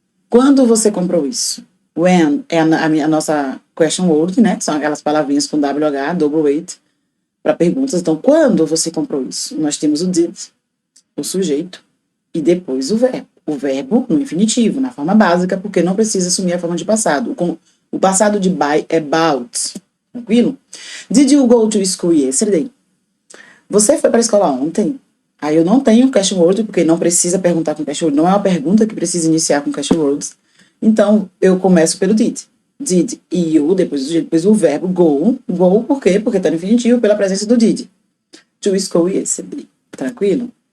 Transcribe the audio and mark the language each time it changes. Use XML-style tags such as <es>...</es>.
<pt>Quando você comprou isso? When é a nossa question word, né? São aquelas palavrinhas com WH, double weight, para perguntas. Então, quando você comprou isso? Nós temos o did, o sujeito e depois o verbo. O verbo no infinitivo, na forma básica, porque não precisa assumir a forma de passado. O passado de buy é bought. Tranquilo?</pt> <en>Did you go to school yesterday?</en> <pt>Você foi para a escola ontem? Aí eu não tenho question word, porque não precisa perguntar com question word. Não é uma pergunta que precisa iniciar com question words. Então, eu começo pelo did. Did e you, depois o verbo go. Go por quê? Porque está no infinitivo pela presença do did.</pt> <en>To school yesterday.</en> <pt>Tranquilo?</pt>